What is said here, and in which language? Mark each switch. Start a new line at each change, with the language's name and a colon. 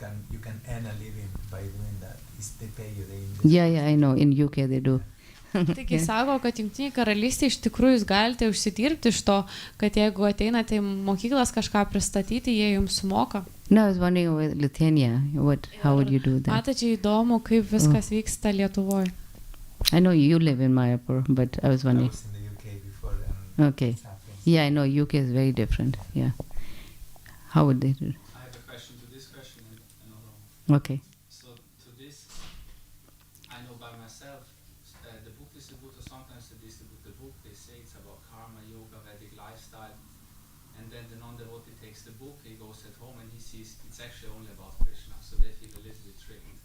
English: You can earn a living by doing that. They pay you Yeah, I know. In UK they do.
Lithuanian: Taigi sako, kad Jungtinėje karalystėje iš tikrųjų jūs galite užsidirbti iš to, kad jeigu ateinate į mokyklas kažką pristatyti, jie jums sumoka.
English: No, I was wondering with Lithuania, how would you do that?
Lithuanian: Mataji įdomu, kaip viskas vyksta Lietuvoje.
English: I know you live in Mayapur, but I was wondering. I was in the UK before. Okay. Yeah, I know UK is very different. Yeah. How would they do it? I have a question to this question and another one. Okay. So to this, I know by myself, the book distributor, sometimes they distribute the book, they say it's about karma, yoga, Vedic lifestyle, and then the non-devotee takes the book, he goes at home and he sees it's actually only about Krishna, so they feel a little bit tricked.